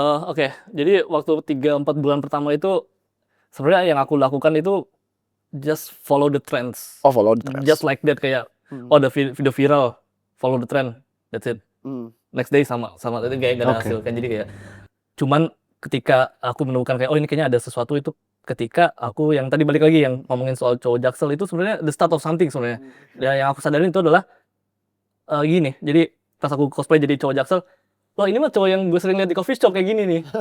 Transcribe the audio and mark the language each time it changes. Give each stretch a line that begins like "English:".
Indonesian: Oke, jadi waktu 3-4 bulan pertama itu sebenarnya yang aku lakukan itu just follow the trends.
English: Oh, follow the trends. Just like that, kayak the video viral, follow the trend, that's it.
Indonesian: Next day sama itu kayak gak ada hasil kan. Jadi kayak cuman ketika aku menemukan kayak ini kayaknya ada sesuatu, itu ketika aku yang tadi balik lagi yang ngomongin soal cowok Jaksel itu sebenarnya the start of something sebenarnya. Yang aku sadarin itu adalah gini. Jadi pas aku cosplay jadi cowok Jaksel, wah ini mah cowok yang gue sering lihat di coffee shop kayak gini nih.